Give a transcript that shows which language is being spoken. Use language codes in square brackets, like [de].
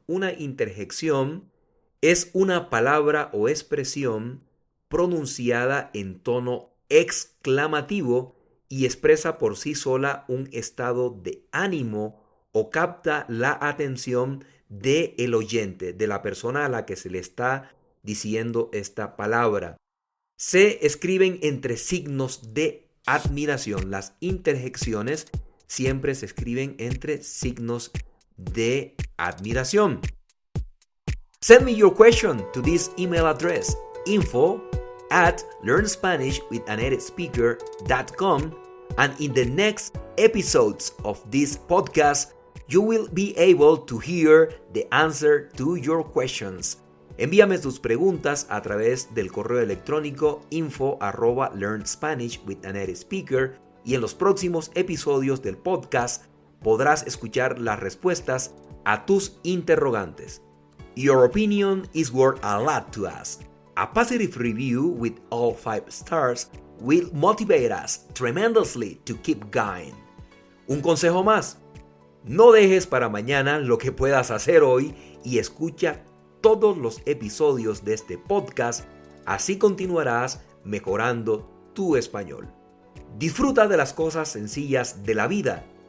[es] Una interjección es una palabra o expresión pronunciada en tono exclamativo y expresa por sí sola un estado de ánimo o capta la atención del oyente, de la persona a la que se le está diciendo esta palabra. Se escriben entre signos de admiración. Las interjecciones siempre se escriben entre signos de admiración. [en] Send me your question to this email address: info@learnspanishwithanatedSpeaker.com, and in the next episodes of this podcast you will be able to hear the answer to your questions. [es] Envíame tus preguntas a través del correo electrónico info@learnspanishwithanatedSpeaker, y en los próximos episodios del podcast podrás escuchar las respuestas a tus interrogantes. [en] Your opinion is worth a lot to us. A positive review with all 5 stars will motivate us tremendously to keep going. [es] Un consejo más: no dejes para mañana lo que puedas hacer hoy y escucha todos los episodios de este podcast, así continuarás mejorando tu español. Disfruta de las cosas sencillas de la vida.